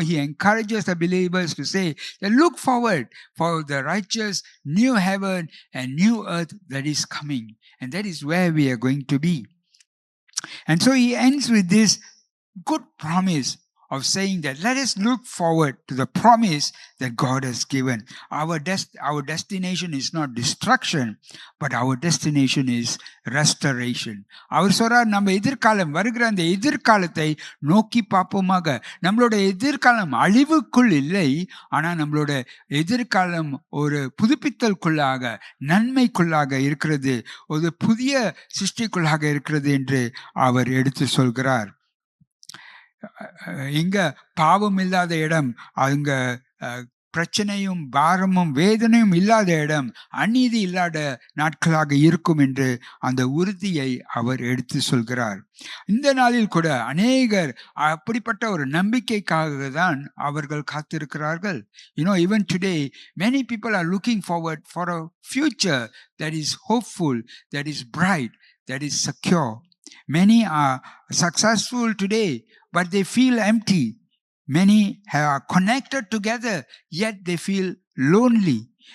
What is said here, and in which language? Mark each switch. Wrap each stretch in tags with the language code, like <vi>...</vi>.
<en>He encourages the believers to say, look forward for the righteous new heaven and new earth that is coming, and that is where we are going to be. And so he ends with this good promise of saying that let us look forward to the promise that God has given. Our destination is not destruction, but our destination is restoration.</en> <ta>அவர் சொல்றார், நம்ம எதிர்காலம் வருகிற அந்த எதிர்காலத்தை நோக்கி பார்ப்போமாக. நம்மளோட எதிர்காலம் அழிவுக்குள் இல்லை, ஆனால் நம்மளோட எதிர்காலம் ஒரு புதுப்பித்தலுக்குள்ளாக நன்மைக்குள்ளாக இருக்கிறது, ஒரு புதிய சிருஷ்டிக்குள்ளாக இருக்கிறது என்று அவர் எடுத்து சொல்கிறார். இங்க பாவம் இல்லாத இடம், அங்க பிரச்சனையும் பாரமும் வேதனையும் இல்லாத இடம், அநீதி இல்லாத நாட்களாக இருக்கும் என்று அந்த உறுதியை அவர் எடுத்து சொல்கிறார். இந்த நாளில் கூட அநேகர் அப்படிப்பட்ட ஒரு நம்பிக்கைக்காக தான் அவர்கள் காத்திருக்கிறார்கள்.</ta> <en>Even today many people are looking forward for a future that is hopeful, that is bright, that is secure. Many are successful today, but they feel empty. Many are connected together, yet they feel lonely.</en>